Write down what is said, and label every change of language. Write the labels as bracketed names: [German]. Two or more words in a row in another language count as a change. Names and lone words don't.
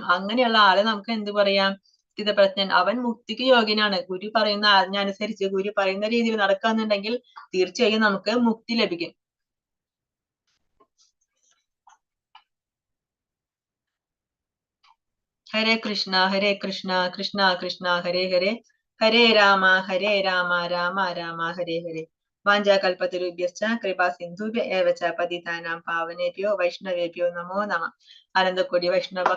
[Malayalam] അങ്ങനെയുള്ള ആളെ നമുക്ക് എന്ത് പറയാം? സ്ഥിതപ്രജ്ഞൻ. അവൻ മുക്തിക്ക് യോഗ്യനാണ്. ഗുരു പറയുന്ന ആജ്ഞ അനുസരിച്ച് ഗുരു പറയുന്ന രീതിയിൽ നടക്കാന്നുണ്ടെങ്കിൽ തീർച്ചയായും നമുക്ക് മുക്തി ലഭിക്കും. [Sanskrit] हरे कृष्ण कृष्ण कृष्ण हरे हरे, हरे राम राम राम हरे हरे. वाञ्छाकल्पतरुभ्यश्च कृपा सिन्धुभ्य एव च पतितानां पावनेभ्यो वैष्णवेभ्यो नमो नमः. अनन्तकोटि वैष्णव